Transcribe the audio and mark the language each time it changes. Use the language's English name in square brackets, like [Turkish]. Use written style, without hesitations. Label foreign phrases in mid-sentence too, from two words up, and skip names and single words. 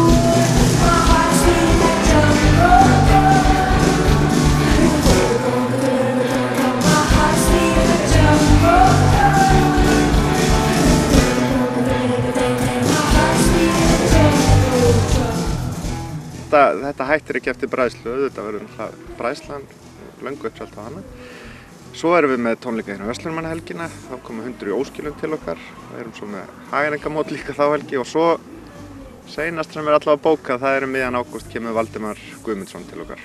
[English] My heart's beating like jungle. My heart's beating like jungle. My heart's beating like jungle. [Icelandic] Þetta hættir ekki eftir Bræðslu, þetta verður Bræðslan löngu uppselt á hana. Svo erum við með tónleika hérna Verslunarmannahelgina, þá koma 100 í óskilum til okkar. Við erum svo með Hagaengamót líka þá helgi og svo seinast sem er allavega bókað, það er miðjan ágúst kemur Valdimar Guðmundsson til okkar.